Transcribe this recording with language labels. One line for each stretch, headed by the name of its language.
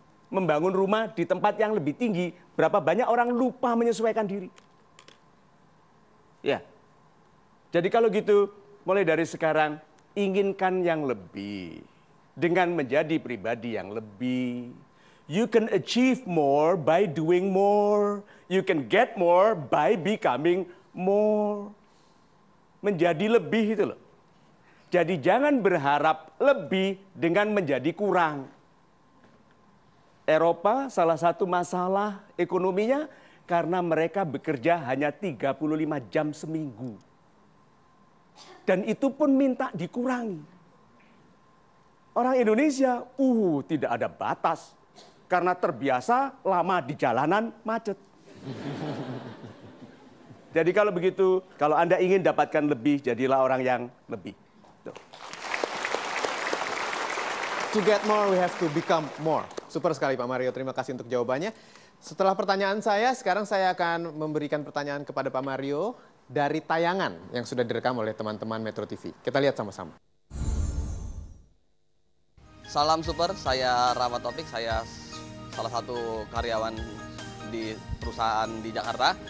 Indonesian: Membangun rumah di tempat yang lebih tinggi, berapa banyak orang lupa menyesuaikan diri. Ya. Jadi kalau gitu, mulai dari sekarang, inginkan yang lebih. Dengan menjadi pribadi yang lebih.
English: You can achieve more by doing more. You can get more by becoming more.
Indonesian: Menjadi lebih itu loh. Jadi jangan berharap lebih dengan menjadi kurang. Eropa salah satu masalah ekonominya karena mereka bekerja hanya 35 jam seminggu. Dan itu pun minta dikurangi. Orang Indonesia, tidak ada batas. Karena terbiasa lama di jalanan macet. Jadi kalau begitu, kalau Anda ingin dapatkan lebih, jadilah orang yang lebih. Tuh.
English: To get more, we have to become more.
Indonesian: Super sekali Pak Mario, terima kasih untuk jawabannya. Setelah pertanyaan saya, sekarang saya akan memberikan pertanyaan kepada Pak Mario. dari tayangan yang sudah direkam oleh teman-teman Metro TV. Kita lihat sama-sama. Salam super, saya Rahmat Taufik, saya salah satu karyawan di perusahaan di Jakarta.